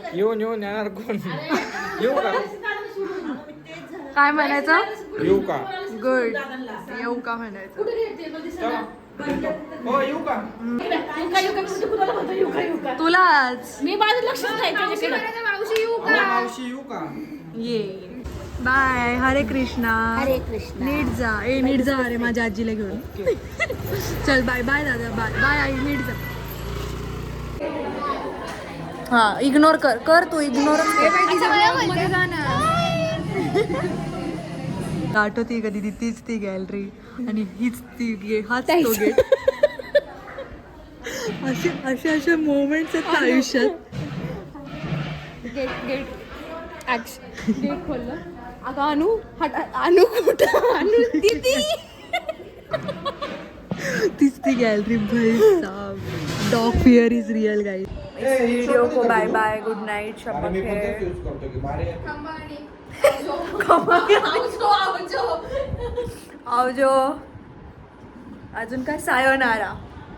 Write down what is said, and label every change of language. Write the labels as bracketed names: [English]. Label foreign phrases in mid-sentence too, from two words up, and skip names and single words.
[Marathi] येऊन येणार कोण? येऊ का? काय म्हणायचं? येऊ का? गुड. येऊ का म्हणायचं? हो, येऊ का? तुलाच. मी माझं लक्षच नाही त्याच्याकडे. मावशी येऊ हो, का? मावशी येऊ का? ये. बाय. हरे कृष्णा. हरे कृष्ण. नीट जा. नीट जा. अरे माझ्या आजीला घेऊन. चल [English] bye bye [Marathi] दादा. बाय बाय आई. नीट जा. हा, इग्नोर कर तू. इग्नोर. आठवती कधी ती तीच ती गॅलरी आणि हीच ती हाच तो गेट. असे मोमेंट्स आहेत ना आयुष्यात. गेट खोललं. अगं अनु कुठं? तीच ती गॅलरी. [Hindi] भाई साहब, [English] dog fear is real guys. [Hindi] वीडियो को [English] bye bye. good night. शब्बा [Marathi] आणि मी पण तेच खैर. यूज करतो की भारी आहे. आवजो. अजून काय? सायोनारा.